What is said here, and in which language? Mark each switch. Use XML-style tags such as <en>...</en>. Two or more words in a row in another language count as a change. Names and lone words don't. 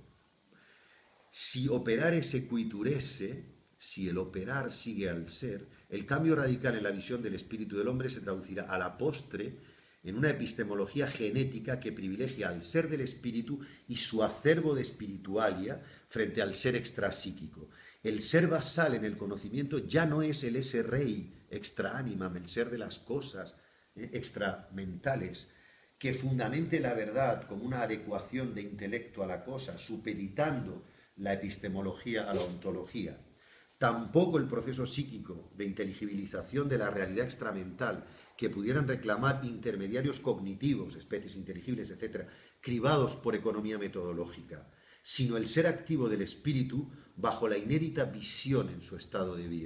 <la>Si operare sequituresse,</la> <es>si el operar sigue al ser, el cambio radical en la visión del espíritu del hombre se traducirá a la postre en una epistemología genética que privilegia al ser del espíritu y su acervo de espiritualia frente al ser extrapsíquico. El ser basal en el conocimiento ya no es el</es> <la>esse rei extra animam,</la> <es>el ser de las cosas extramentales, que fundamente la verdad como una adecuación de intelecto a la cosa, supeditando la epistemología a la ontología. Tampoco el proceso psíquico de inteligibilización de la realidad extramental, que pudieran reclamar intermediarios cognitivos, especies inteligibles, etc., cribados por economía metodológica, sino el ser activo del espíritu bajo la inédita visión en su estado de vía.</es>